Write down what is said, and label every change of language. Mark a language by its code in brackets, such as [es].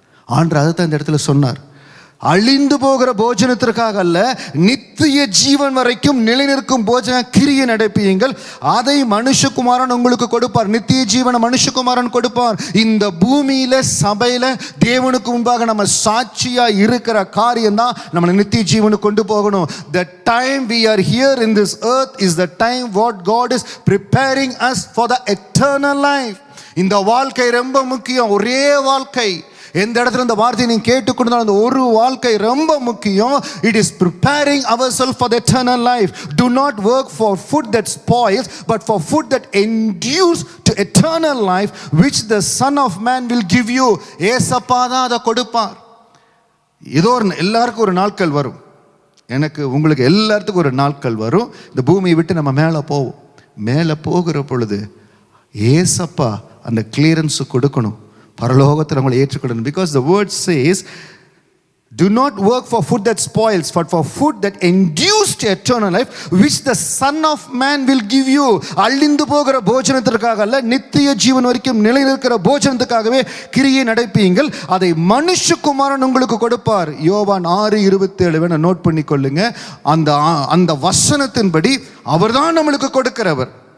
[ta] ஆண்டவர் அதை தான் இந்த இடத்துல சொன்னார். அழிந்து போகிற போஜனத்திற்காக அல்ல, நித்திய ஜீவன் வரைக்கும் நிலை நிற்கும் போஜன கிரியை நடப்பியுங்கள். அதை மனுஷகுமாரன் உங்களுக்கு கொடுப்பார். நித்திய ஜீவனை மனுஷகுமாரன் கொடுப்பார். இந்த பூமியில, சபையில தேவனுக்கு முன்பாக நம்ம சாட்சியா இருக்கிற காரியம் தான் நம்மளை நித்திய ஜீவனுக்கு கொண்டு போகணும். [en] The time we are here in this earth is the time what God is preparing us for the eternal life. [ta] இந்த வாழ்க்கை ரொம்ப முக்கியம். ஒரே வாழ்க்கை. எந்த இடத்துல இந்த வார்த்தையை நீங்க கேட்டுக்கொண்டாலும் அந்த ஒரு வாழ்க்கை ரொம்ப முக்கியம். [en] It is preparing ourselves for the eternal life. Do not work for food that spoils, but for food that endures to eternal life, which the Son of Man will give you. [ta] ஏசப்பா தான் அதை கொடுப்பார். ஏதோ எல்லாருக்கும் ஒரு நாட்கள் வரும். எனக்கு, உங்களுக்கு எல்லாத்துக்கும் ஒரு நாட்கள் வரும். இந்த பூமியை விட்டு நம்ம மேலே போவோம். மேலே போகிற பொழுது ஏசப்பா அந்த கிளியரன்ஸ் கொடுக்கணும். பரலோகத்தில் நம்மளை ஏற்றுக்கொள்ளணும். Because [en] the word says, Do not work for food that spoils, but for food that endures to eternal life, which the Son of Man will give you. [ta] அழிந்து போகிற போஜனத்திற்காக அல்ல, நித்திய ஜீவன் வரைக்கும் நிலைநிற்கிற போஜனத்துக்காகவே கிரியை நடப்பீங்கள், அதை மனுஷகுமாரன் உங்களுக்கு கொடுப்பார். யோவான் 6:27 வேணா நோட் பண்ணி கொள்ளுங்க. அந்த வசனத்தின்படி அவர்தான் நம்மளுக்கு கொடுக்கிறவர்.